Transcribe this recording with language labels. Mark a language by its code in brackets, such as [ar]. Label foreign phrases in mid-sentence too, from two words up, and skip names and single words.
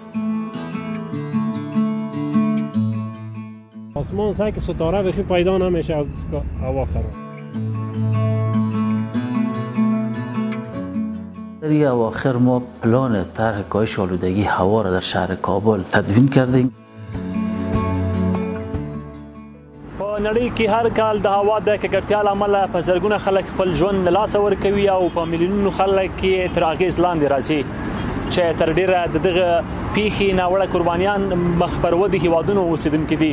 [fa] آسمان سعی که ستاره بخی پیدا نمیشه از هوا خراب. در اواخر ما پلان طرح کاهش آلودگی هوا را در شهر کابل تدوین کردیم. [ps] په نړۍ کې هر کال د هوا د ککړتیا له امله په زرګونه خلک خپل ژوند له لاسه ورکوي او په میلیونونو خلک یې تر اغېز لاندې راځي چې تر ډیره د دغه پیښې ناوړه قربانیان مخ پر ودې هیوادونو اوسېدونکي دي.